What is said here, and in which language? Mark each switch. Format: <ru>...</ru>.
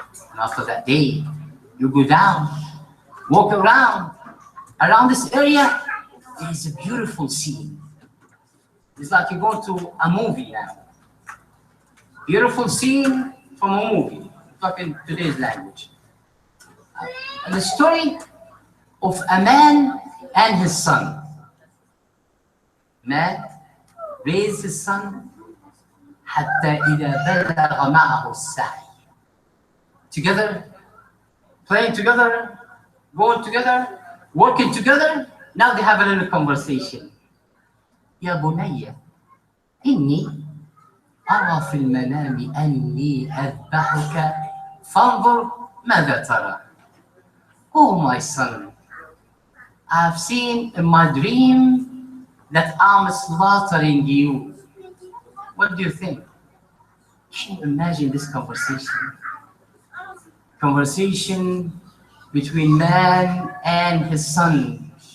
<en>And after that day, you go down, walk around this area. It is a beautiful scene. It's like you go to a movie now. Beautiful scene from a movie, talking today's language. The story of a man and his son. Man raised his son</en> <ar>حتى إذا بلغ معه السعي.</ar> <en>Together, playing together, going together, working together. Now they have a little conversation.</en> <ar>يا بني إني أرى في المنام أني أذبحك فانظر ماذا ترى.</ar> <en>Oh my son, I've seen in my dream that I'm slaughtering you. What do you think? Can you imagine this conversation? Conversation between man and his son.</en>